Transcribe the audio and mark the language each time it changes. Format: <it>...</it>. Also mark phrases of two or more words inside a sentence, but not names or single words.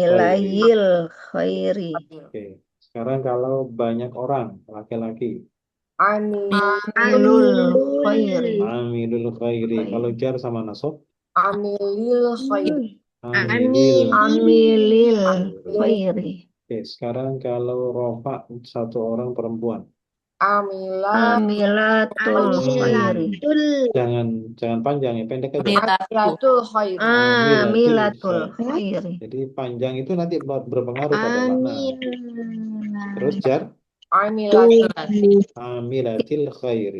<ar>عاملي الخير.</ar> <id>Oke, sekarang kalau banyak orang laki-laki.</id> <ar>عاملو الخير. عاملو الخير.</ar> <id>Kalau jar sama nasab.</id> <ar>عاملي الخير. Amilil. عاملي الخير.</ar> <id>Oke, sekarang kalau rofa satu orang perempuan.</id> <ar>عاملة الخير.</ar> <id>Jangan panjang ya, pendek aja.</id> <ar>عاملة الخير. عاملة الخير.</ar> <id>Jadi panjang itu nanti berpengaruh pada makna. Terus jar</id> <ar>عاملة الخير.</ar>